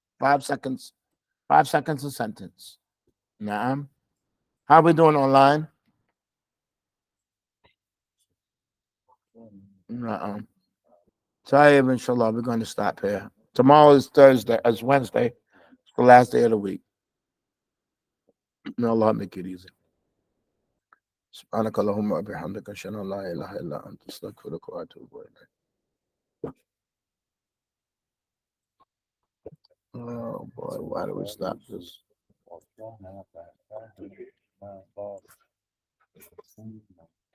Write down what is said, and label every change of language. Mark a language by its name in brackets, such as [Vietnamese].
[English] 5 seconds. 5 seconds a sentence. Naam. How are we doing online? Naam. Tayyib, inshallah, we're going to stop here. Tomorrow is Thursday, as Wednesday. It's the last day of the week. May Allah make it easy. [Arabic] سبحانك اللهم وبحمدك أشهد أن لا إله إلا أنت أستغفرك وأتوب إليك. [English] Oh boy, why do we stop this?